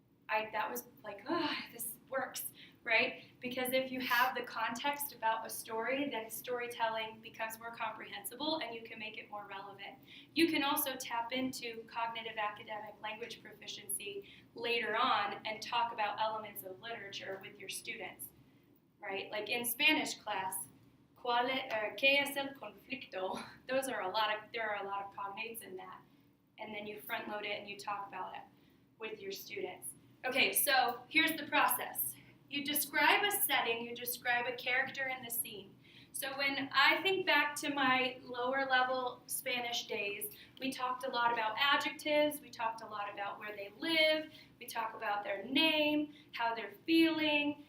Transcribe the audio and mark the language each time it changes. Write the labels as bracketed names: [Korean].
[English] That was like, this works, right? Because if you have the context about a story, then storytelling becomes more comprehensible and you can make it more relevant. You can also tap into cognitive academic language proficiency later on and talk about elements of literature with your students, right? Like in Spanish class, [Spanish] ¿qué es el conflicto? [English] There are a lot of cognates in that. And then you front load it and you talk about it with your students. Okay, so here's the process. You describe a setting, you describe a character in the scene. So when I think back to my lower level Spanish days, we talked a lot about adjectives, we talked a lot about where they live, we talk about their name, how they're feeling.